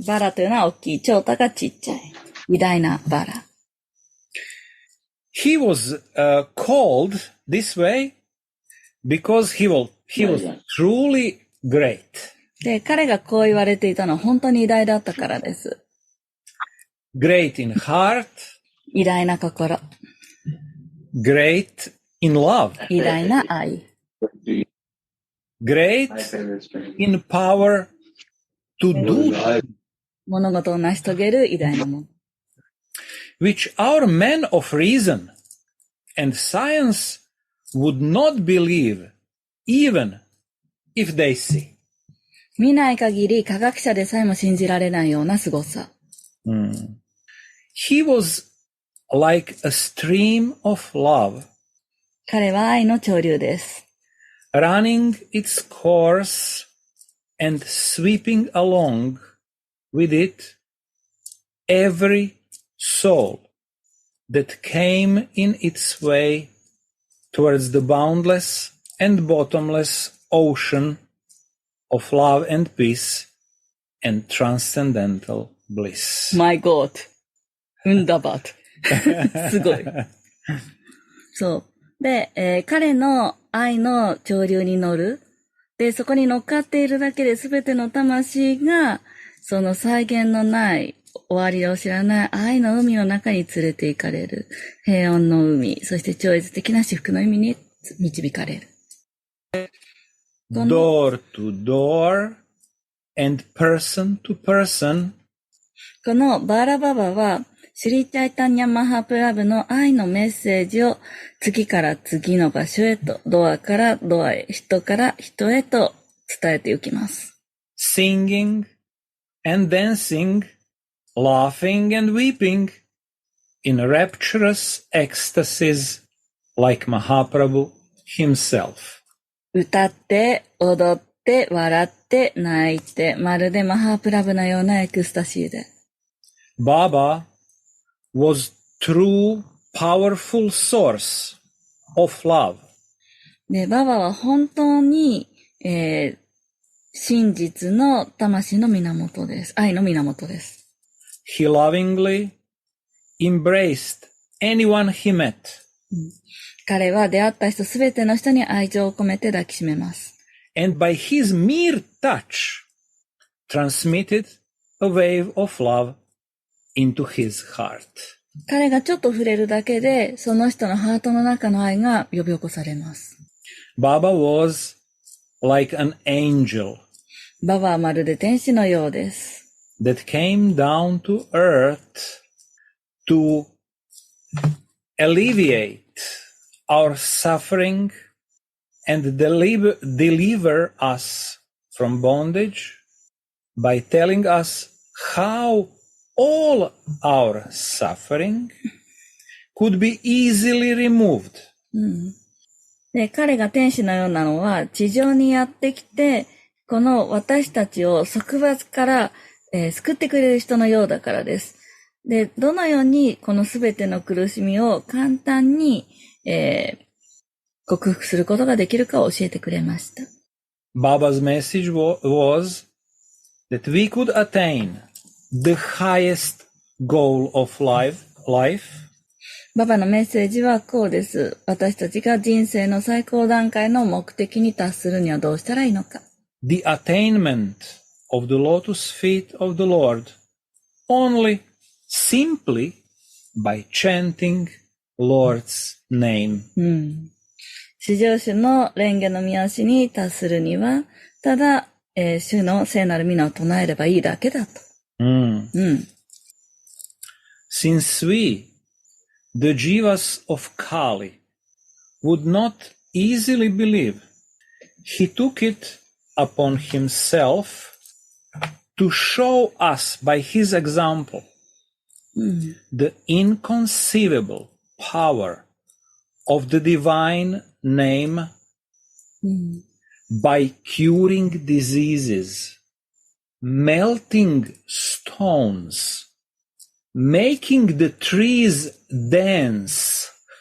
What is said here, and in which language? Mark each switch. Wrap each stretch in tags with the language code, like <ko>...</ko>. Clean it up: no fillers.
<ja>バラというのは大きい、チョータがちっちゃい。偉大なバラ。</ja> <en>He was called this way because he was truly great.</en> <ja>で、彼がこう言われていたのは本当に偉大だったからです。</ja> <en>Great in heart.</en> <ja>偉大な心。</ja> <en>Great in love.</en> <ja>偉大な愛。</ja> <en>Great in power to do</en> <ja>物事を成し遂げる偉大なもの。</ja> <en>which our men of reason and science would not believe even if they see.</en> <ja>見ない限り科学者でさえも信じられないような凄さ。</ja> <en>He was like a stream of love.</en> <ja>彼は愛の潮流です。</ja> <en>Running its course and sweeping along with it every soul that came in its way towards the boundless and bottomless ocean of love and peace and transcendental bliss. My God.</en> <ja>だばと。すごい。そう。で、彼の愛の潮流に乗る。で、そこに乗っかっているだけで全ての魂が、その際限のない終わりを知らない愛の海の中に連れて行かれる。平穏の海、そして超越的な至福の意味に導かれる。</ja> <en>Door to door and person to person.</en> <ja>このバーラババは、シュリチャイタニャマハプラブの愛のメッセージを次から次の場所へと、ドアからドアへ、人から人へと伝えていきます。</ja> <en>Singing and dancing, laughing and weeping in rapturous ecstasies like Mahaprabhu himself.</en> <ja>歌って、踊って、笑って、泣いて、まるでマハプラブのようなエクスタシーで。</ja> <en>Baba was true powerful source of love.</en> <ja>で、ババは本当に、真実の魂の源です。愛の源です。</ja> <en>He lovingly embraced anyone he met.</en> <ja>彼は出会った人すべての人に愛情を込めて抱きしめます。</ja> <en>And by his mere touch, transmitted a wave of love into his heart.</en> <ja>彼がちょっと触れるだけで、その人のハートの中の愛が呼び起こされます。</ja> <en>Baba was like an angel.</en> <ja>ババはまるで天使のようです。</ja> <en>That came down to earth to alleviate our suffering and deliver us from bondage by telling us how all our suffering could be easily removed.</en> <ja>で、彼が天使のようなのは地上にやってきて、この私たちを束縛から、救ってくれる人のようだからです。で、どのようにこのすべての苦しみを簡単に、克服することができるかを教えてくれました。</ja> <en>Baba's message was that we could attain the highest goal of life.</en> <ja>ババのメッセージはこうです。私たちが人生の最高段階の目的に達するにはどうしたらいいのか。</ja> <en>The attainment of the lotus feet of the Lord only simply by chanting Lord's name.</en> <ja>至上主の蓮華の御足に達するには、ただ、主の聖なる皆を唱えればいいだけだと。</ja> <en>Since we, the Jivas of Kali, would not easily believe, he took it upon himself to show us by his example the inconceivable power of the divine name by curing diseases, melting stones, making the trees dance,</en>